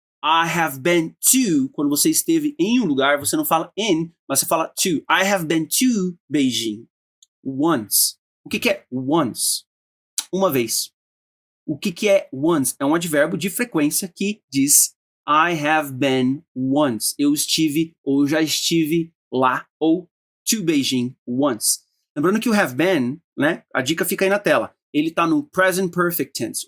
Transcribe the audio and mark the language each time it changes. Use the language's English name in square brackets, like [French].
[English] I have been to, [Portuguese] quando você esteve em um lugar, você não fala in, mas você fala to. [English] I have been to Beijing once. [Portuguese] O que é once? Uma vez. O que é once? É um advérbio de frequência que diz [English] I have been once. [Portuguese] Eu estive ou já estive lá, ou to Beijing once. Lembrando que o have been, né? A dica fica aí na tela. Ele está no present perfect tense.